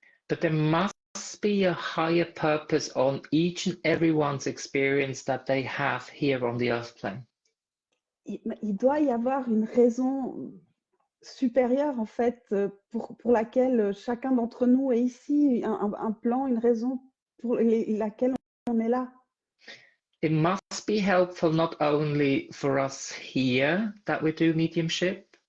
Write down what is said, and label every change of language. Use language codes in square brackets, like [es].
[en] But there must be a higher purpose on each and everyone's experience that they have here on the earth plane. [fr] Il doit y avoir une raison supérieure, en fait, pour laquelle chacun d'entre nous est ici, un plan, une raison pour laquelle on est là. [en] It must be helpful not only for us here that we do mediumship.